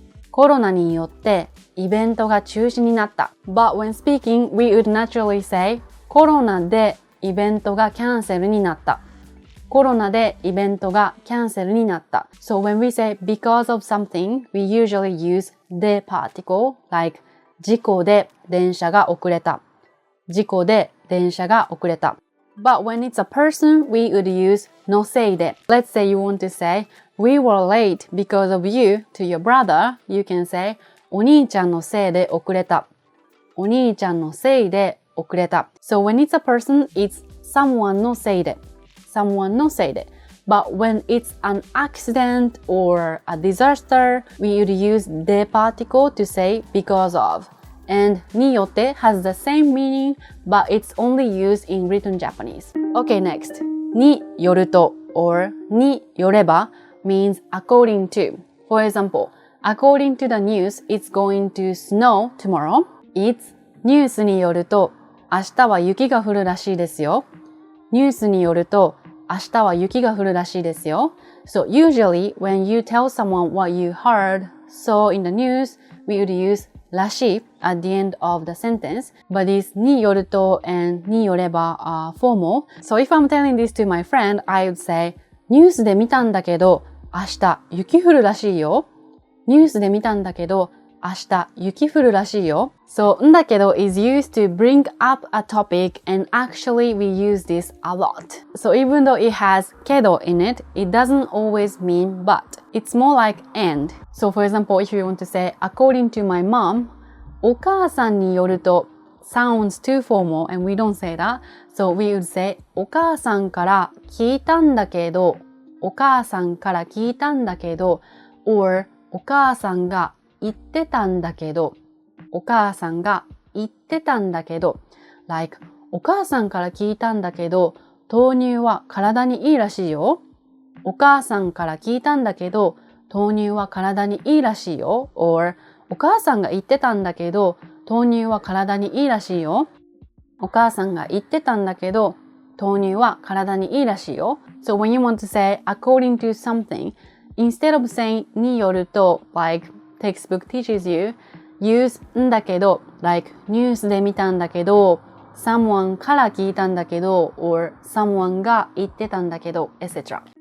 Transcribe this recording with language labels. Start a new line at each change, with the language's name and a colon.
Japanese: コロナによってイベントが中止になった。
English: But when speaking, we would naturally say
Japanese: コロナでイベントがキャンセルになった。コロナでイベントがキャンセルになった。
English: So when we say because of something, we usually use the particle like
Japanese: 事故で電車が遅れた。事故で電車が遅れた。
English: But when it's a person, we would use のせいで。 Let's say you want to say, we were late because of you to your brother. You can say,
Japanese: お兄ちゃんのせいで遅れた。お兄ちゃんのせいで遅れた。
English: So when it's a person, it's someone のせいで。 someone のせいで。 But when it's an accident or a disaster, we would use the particle to say because of. And によって has the same meaning, but it's only used in written Japanese. Okay, next. によると or によれば means according to. For example, according to the news, it's going to snow tomorrow. It's
Japanese: ニュースによると明日は雪が降るらしいですよ。ニュースによると明日は雪が降るらしいですよ。
English: So usually when you tell someone what you heard, saw in the news, we would use らしい at the end of the sentence, but this によると and によれば are formal. So if I'm telling this to my friend, I would say
Japanese: ニュースで見たんだけど明日雪降るらしいよ。ニュースで見たんだけど明日雪降るらしいよ。
English: So, んだけど is used to bring up a topic and actually we use this a lot. So even though it has けど in it, it doesn't always mean but. It's more like and. So for example, if you want to say according to my mom,
Japanese: お母さんによると
English: sounds too formal and we don't say that. So we would say
Japanese: お母さんから聞いたんだけど、お母さんから聞いたんだけど
English: or
Japanese: お母さんが言ってたんだけど、お母さんが言ってたんだけど、
English: like
Japanese: お母さんから聞いたんだけど、豆乳は体にいいらしいよ。
English: お母さんから聞いたんだけど、豆乳は体にいいらしいよ。 or お母さんが言ってたんだけど、豆乳は体にいいらしいよ。お母さんが言ってたんだけど、豆乳は体にいいらしいよ。 So when you want to say according to something, instead of saying によると like textbook teaches you, use んだけど like
Japanese: ニュースで見たんだけど
English: someone
Japanese: から聞いたんだけど
English: or someone
Japanese: が言ってたんだけど
English: etc.